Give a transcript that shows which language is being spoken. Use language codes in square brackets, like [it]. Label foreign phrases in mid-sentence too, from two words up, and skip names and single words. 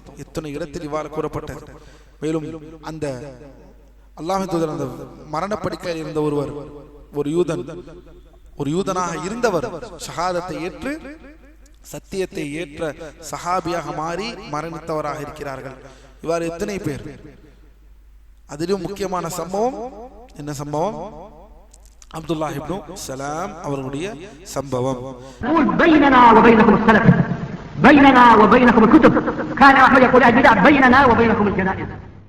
[ta] எத்தனை இடத்தில் இவ்வாறு கூறப்பட்டது. மேலும் அந்த அல்லாஹ்வின் தூதர் அந்த மரணப்படுக்கையில் இருந்த ஒரு யூதனாக இருந்தவர் ஷஹாதத்தை ஏற்று சத்தியத்தை ஏற்ற சஹாபியாக மாறி மரணித்தவராக இருக்கிறார்கள். இவ்வாறு எத்தனை பேர். அதிலும் முக்கியமான சம்பவம் என்ன சம்பவம்? அப்துல்லாஹ் இப்னு சலாம் அவர்களுடைய சம்பவம். [ar] بيننا وبينكم السلف بيننا وبينكم الكتب كان أحمد يقول البدع بيننا وبينكم الجنائز